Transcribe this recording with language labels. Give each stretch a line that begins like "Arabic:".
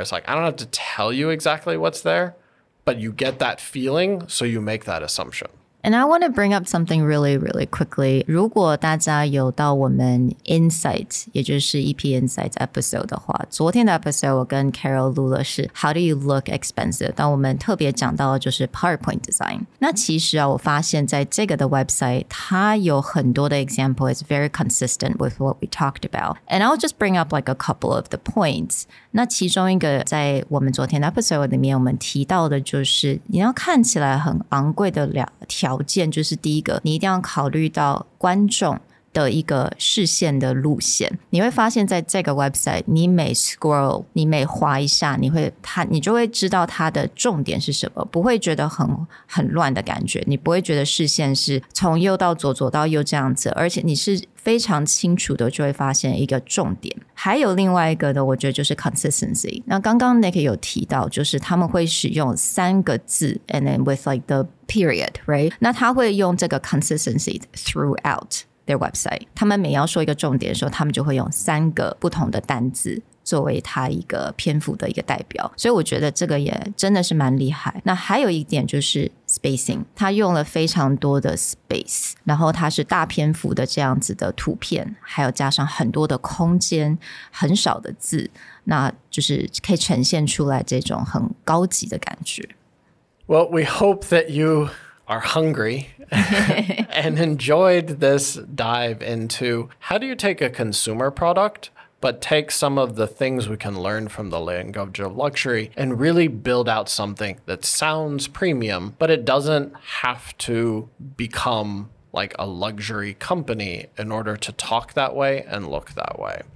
English: It's like, I don't have to tell you exactly what's there, but you get that feeling, so you make that assumption. And I want to bring up something really, really quickly.
Chinese: 如果大家有到我们 Insights， 也就是 EP Insights episode 的话，昨天的 episode 我跟 Carol 录了是
English: How do you look expensive？
Chinese: 但我们特别讲到的就是 PowerPoint design。那其实啊，我发现在这个的 website， 它有很多的
English: example is very consistent with what we talked about. And I'll just bring up like a couple of the points.
Chinese: 那其中一个在我们昨天的 episode 里面，我们提到的就是你要看起来很昂贵的条件，就是第一个，你一定要考虑到观众的一个视线的路线。你会发现在这个 website， 你每 scroll， 你每滑一下，你就会知道它的重点是什么，不会觉得很乱的感觉，你不会觉得视线是从右到左，左到右这样子，而且你是非常清楚的就会发现一个重点。还有另外一个的，我觉得就是 consistency。那刚刚 Nick 有提到，就是他们会使用3个字
English: and then with like the period, right？
Chinese: 那他会用这个 consistency throughout their website。他们每要说一个重点的时候，他们就会用3个不同的单字作为他一个篇幅的一个代表，所以我觉得这个也真的是蛮厉害。那还有一点就是 spacing， 他用了非常多的 space， 然后它是大篇幅的这样子的图片，还有加上很多的空间，很少的字，那就是可以呈现出来这种很高级的感觉。
English: Well, we hope that you are hungry and enjoyed this dive into how do you take a consumer product but take some of the things we can learn from the language of luxury and really build out something that sounds premium, but it doesn't have to become like a luxury company in order to talk that way and look that way.